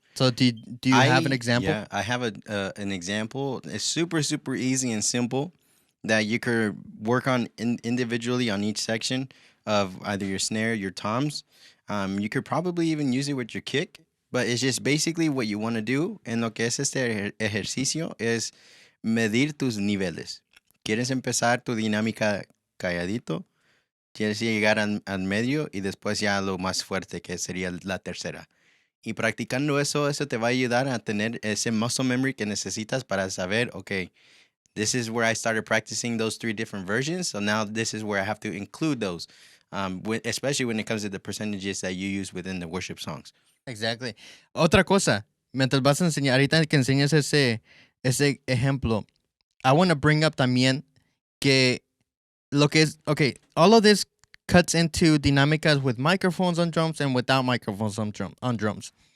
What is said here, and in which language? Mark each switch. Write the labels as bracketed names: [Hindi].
[English] So do you have an example? Yeah, I have an example. It's super, super easy and simple that you could work on individually on each section of either your snare, your toms. You could probably even use it with your kick, but it's just basically what you want to do. [Spanish] En lo que es este ejercicio es medir tus niveles. ¿Quieres empezar tu dinámica calladito? ¿Quieres llegar al medio y después ya lo más fuerte, que sería la tercera? Y practicando eso te va a ayudar a tener ese muscle memory que necesitas para saber, okay, [English] this is where I started practicing those 3 different versions. So now this is where I have to include those, especially when it comes to the percentages that you use within the worship songs. Exactly. [Spanish] Otra cosa, mientras vas a enseñar, ahorita que enseñas ese ejemplo, [English] I want to bring up [Spanish] también que lo que es, [English] okay, all of this cuts into dinámicas with microphones on drums and without microphones on drums.